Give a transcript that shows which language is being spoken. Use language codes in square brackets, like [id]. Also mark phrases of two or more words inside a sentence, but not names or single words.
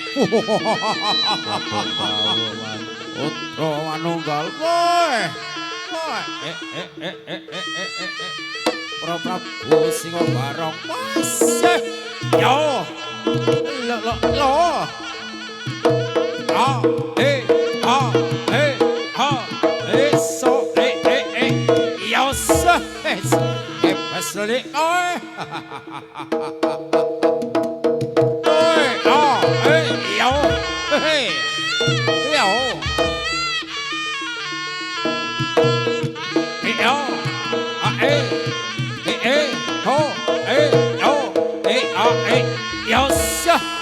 [jv] Putra manunggal, woi. Woi, Prabu Singabarong. Mas. Yo. Lo. Ah, so, yo, so. Pas lali, oi. Yo, hey, yo, yo, ho, yo, sya.